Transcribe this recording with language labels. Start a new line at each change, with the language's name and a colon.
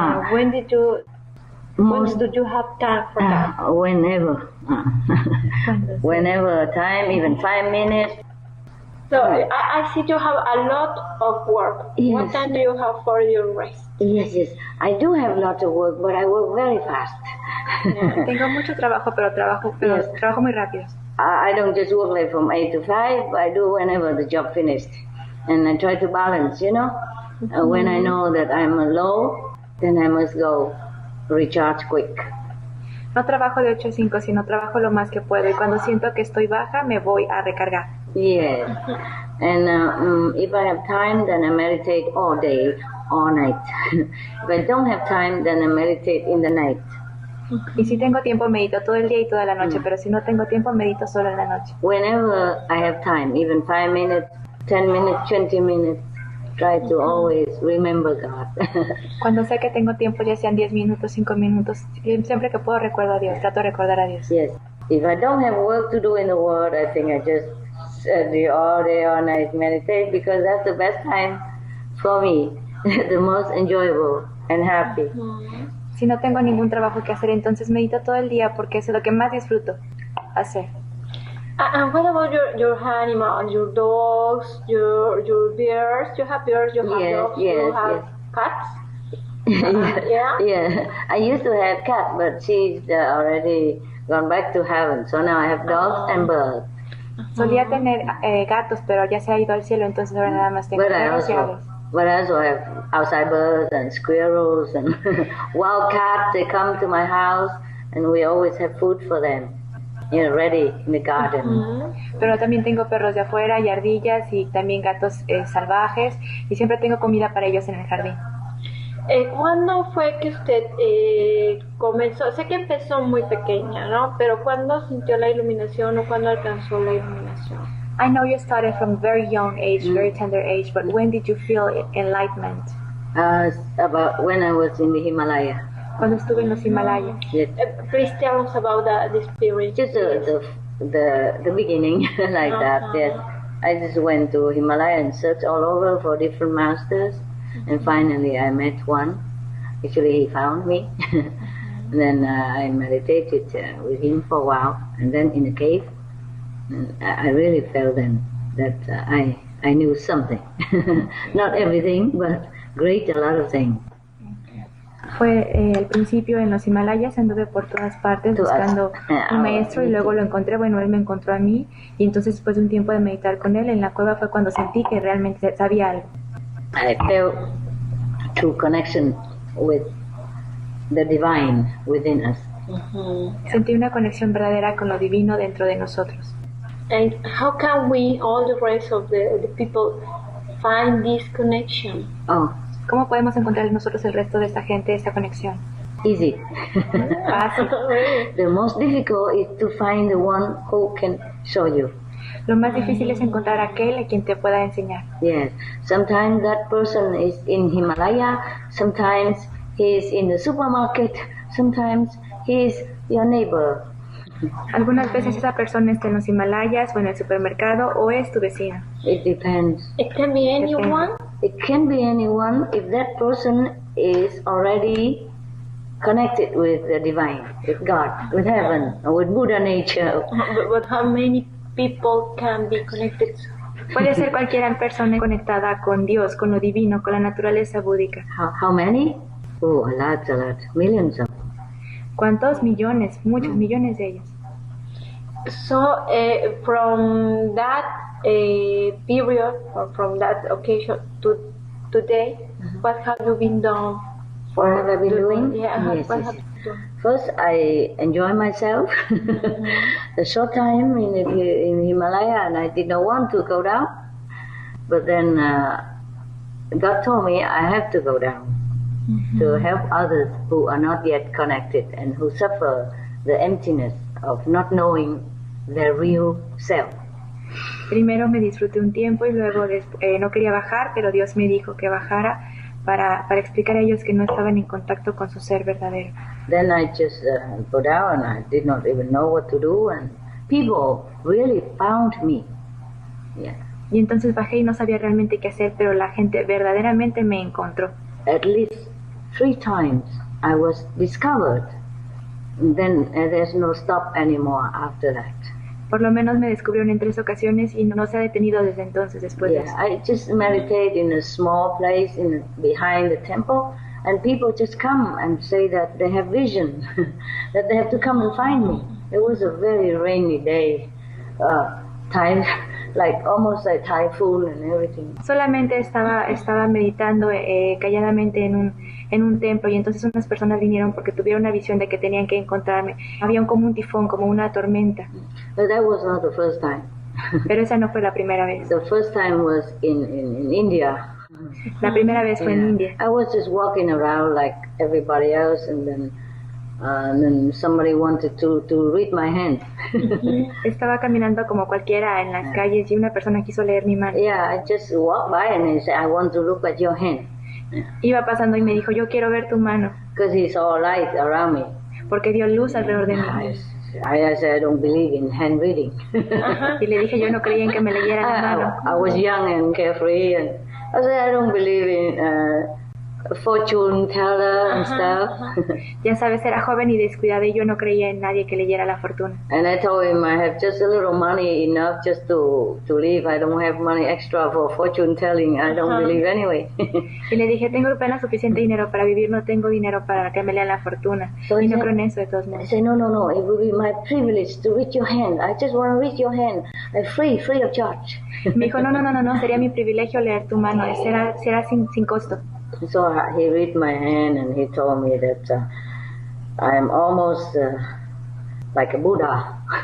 English: When do you have time for that? Whenever. Whenever time, even 5 minutes. So I see you have a lot of work. Yes. What time do you have for your rest? Yes. I do have a lot of work, but I work very fast.
Spanish: Tengo mucho trabajo, pero trabajo muy rápido.
English: I don't just work like from 8 to 5. I do whenever the job finished. And I try to balance, you know. When I know that I'm low, then I must go recharge quick.
Spanish: No trabajo de 8 a 5, sino trabajo lo más que puedo. Y cuando siento que estoy baja, me voy a recargar.
English: Yes. And if I have time, then I meditate all day, all night. If I don't have time, then I meditate in the night.
Spanish: Y si tengo tiempo, medito todo el día y toda la noche. Pero si no tengo tiempo, medito solo en la noche.
English: Whenever I have time, even 5 minutes, 10 minutes, 20 minutes, try to always remember God.
Spanish: Cuando sé que tengo tiempo, ya sean 10 minutos, 5 minutos, siempre que puedo recuerdo a Dios, trato de recordar a Dios.
English: Yes. If I don't have work to do in the world, I think I just do all day, all night meditate because that's the best time for me, the most enjoyable and happy.
Spanish: Si no tengo ningún trabajo que hacer, entonces medito todo el día porque es lo que más disfruto hacer.
English: And what about your animals, your dogs, your bears? You have bears, you have dogs, you have cats? Yeah. I used to have cat, but she's already gone back to heaven. So now I have dogs and birds.
Spanish: Solía tener gatos, pero ya se ha ido al cielo, entonces ahora nada más tengo perros y aves.
English: But I also have outside birds and squirrels and wild cats. They come to my house, and we always have food for them, ready in the garden.
Spanish: Pero también tengo perros de afuera y ardillas y también gatos salvajes y siempre tengo comida para ellos en el jardín. ¿Cuándo fue que usted comenzó? Sé que empezó muy pequeña, ¿no? Pero ¿cuándo sintió la iluminación o cuándo alcanzó la iluminación?
English: I know you started from very young age, very tender age, but when did you feel enlightenment? About when I was in the Himalaya.
Spanish: Cuando estuve en los Himalayas.
English: Yes. Please tell us about the experience. Just the beginning, like that. Yes. I just went to Himalaya and searched all over for different masters, and finally I met one. Actually, he found me. And then I meditated with him for a while, and then in a cave. And I really felt then that I knew something. Not everything, but a lot of things.
Spanish: Fue al principio en los Himalayas, anduve por todas partes buscando un maestro y luego lo encontré, bueno, él me encontró a mí y entonces después de un tiempo de meditar con él en la cueva fue cuando sentí que realmente sabía algo.
English: I felt true connection with the divine within us.
Spanish: Sentí una conexión verdadera con lo divino dentro de nosotros.
English: And how can we, all the rest of the people, find this connection? Oh,
Spanish: ¿Cómo podemos encontrar nosotros el resto de esta gente esta conexión?
English: easy.
Spanish: Fácil.
English: The most difficult is to find the one who can show you.
Spanish: Lo más difícil es encontrar a aquel a quien te pueda enseñar.
English: Yes, sometimes that person is in Himalaya, sometimes he is in the supermarket, sometimes he is your neighbor.
Spanish: Algunas veces esa persona está en los Himalayas o en el supermercado o es tu vecino.
English: It depends. It can be anyone. It can be anyone if that person is already connected with the divine, with God, with heaven, or with Buddha nature. But how many people can be connected?
Spanish: Puede ser cualquier persona conectada con Dios, con lo divino, con la naturaleza búdica.
English: How many? Oh, a lot, millions of them.
Spanish: ¿Cuántos? Millones, muchos millones de ellos.
English: So from that period or from that occasion to today, what have you been done? What have I been doing? Yeah, Yes, what yes. have you done? First, I enjoy myself. A short time in Himalaya, and I did not want to go down. But then God told me I have to go down to help others who are not yet connected and who suffer the emptiness of not knowing their real self.
Spanish: Primero me disfruté un tiempo y luego no quería bajar, pero Dios me dijo que bajara para explicar a ellos que no estaban en contacto con su ser verdadero.
English: Then I just go down and I did not even know what to do, and people really found me. Yeah.
Spanish: Y entonces bajé y no sabía realmente qué hacer, pero la gente verdaderamente me encontró.
English: At least 3 times I was discovered. And then there's no stop anymore after that.
Spanish: Por lo menos me descubrieron en 3 ocasiones y no se ha detenido desde entonces después de eso.
English: I just meditate in a small place behind the temple, and people just come and say that they have vision, that they have to come and find me. It was a very rainy day, time, like almost a typhoon and everything.
Spanish: Solamente estaba meditando calladamente en un templo y entonces unas personas vinieron porque tuvieron una visión de que tenían que encontrarme. Había como un tifón, como una tormenta.
English: But that was not the first time.
Spanish: Pero esa no fue la primera vez.
English: The first time was in India.
Spanish: La primera vez fue en India.
English: I was just walking around like everybody else, and then somebody wanted to read my hand.
Spanish: Estaba caminando como cualquiera en las calles y una persona quiso leer mi mano.
English: Yeah, I just walked by and he said, I want to look at your hand.
Spanish: Iba pasando y me dijo, yo quiero ver tu mano.
English: Because he saw light around me.
Spanish: Porque vio luz alrededor de mí.
English: I said, I don't believe in hand reading.
Spanish: Y le dije, yo no creía en que me leyera la mano.
English: I was young and carefree, and I said, I don't believe in fortune teller and stuff.
Spanish: Ya sabes, era joven y descuidada y yo no creía en nadie que leyera la fortuna.
English: And I told him I have just a little money enough just to live. I don't have money extra for fortune telling. I don't believe anyway.
Spanish: Y le dije, tengo apenas suficiente dinero para vivir, no tengo dinero para que me lean la fortuna.
English: So
Spanish: y no
English: said,
Spanish: creo en eso de todos modos.
English: I said, no, it will be my privilege to read your hand. I just want to read your hand. Free of charge.
Spanish: Me dijo, no, sería mi privilegio leer tu mano, será sin costo.
English: So he read my hand and he told me that I am almost like a Buddha.